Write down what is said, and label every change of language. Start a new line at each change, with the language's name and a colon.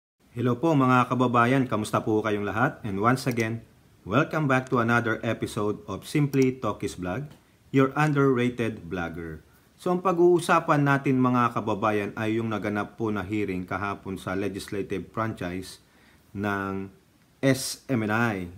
Filipino: Hello po mga kababayan, kamusta po kayong lahat?
English: And once again, welcome back to another episode of Simply Talkies Vlog, your underrated vlogger.
Filipino: So ang pag-uusapan natin mga kababayan ay yung naganap po na hearing kahapon sa legislative franchise ng SMNI.